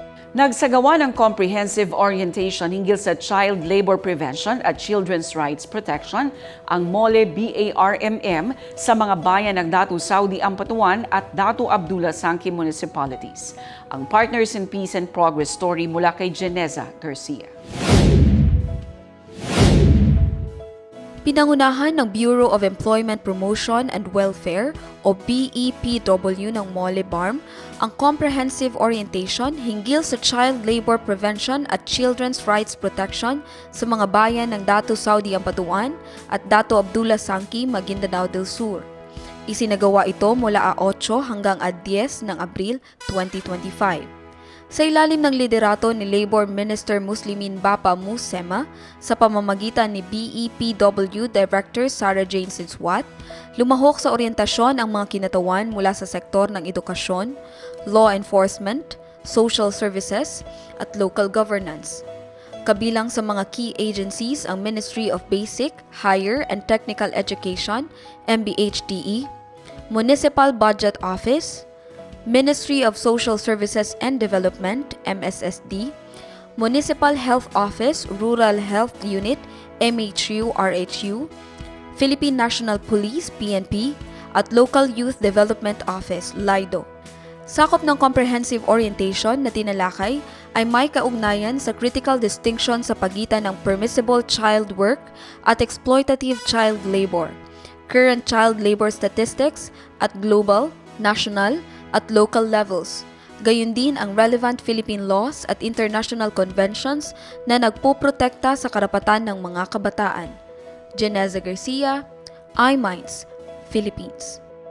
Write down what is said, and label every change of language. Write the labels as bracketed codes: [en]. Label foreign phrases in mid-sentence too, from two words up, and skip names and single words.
[tl] Nagsagawa ng [en] comprehensive orientation [tl] hinggil sa [en] child labor prevention [tl] at [en] children's rights protection [tl] ang MOLE BARMM sa mga bayan ng Datu Saudi Ampatuan at Datu Abdullah Sangki municipalities. Ang Partners in Peace and Progress story mula kay Geneza Garcia. Pinangunahan ng Bureau of Employment Promotion and Welfare o BEPW ng MOLE BARM ang [en] comprehensive orientation [tl] hinggil sa [en] child labor prevention [tl] at [en] children's rights protection [tl] sa mga bayan ng Datu Saudi Ampatuan at Datu Abdullah Sangki, Maguindanao del Sur. Isinagawa ito mula 8 hanggang 10 ng Abril 2025. Sa ilalim ng liderato ni Labor Minister Muslimin Bapa Musema sa pamamagitan ni BEPW Director Sarah Jane Sinswat, lumahok sa orientasyon ang mga kinatawan mula sa sektor ng edukasyon, [en] law enforcement, social services, [tl] at [en] local governance. [tl] Kabilang sa mga [en] key agencies [tl] ang Ministry of Basic, Higher and Technical Education, MBHTE, Municipal Budget Office, Ministry of Social Services and Development, MSSD, Municipal Health Office, Rural Health Unit, MHU-RHU, Philippine National Police, PNP, at Local Youth Development Office, LIDO. Sakop ng [en] comprehensive orientation [tl] na tinalakay ay may kaugnayan sa [en] critical distinction [tl] sa pagitan ng [en] permissible child work [tl] at [en] exploitative child labor, current child labor statistics [tl] at [en] global, national, [tl] at [en] local levels. [tl] Gayon din ang [en] relevant Philippine laws [tl] at [en] international conventions [tl] na nagpoprotekta sa karapatan ng mga kabataan. Geneza Garcia, iMinds, Philippines.